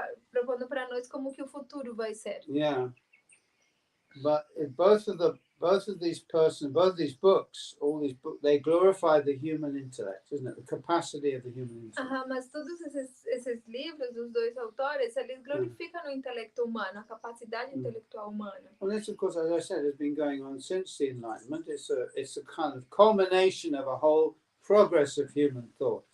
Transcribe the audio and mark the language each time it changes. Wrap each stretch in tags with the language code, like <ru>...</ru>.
<pt>Propondo para nós como que o futuro vai ser.</pt> <en>Yeah. But both of these books, they glorify the human intellect, isn't it? The capacity of the human intellect.</en> <pt>Mas todos esses livros dos dois autores, eles glorificam o intelecto humano, a capacidade intelectual humana.</pt> <en>Well, this, of course, as I said, has been going on since the Enlightenment. It's a kind of culmination of a whole progress of human thought.</en>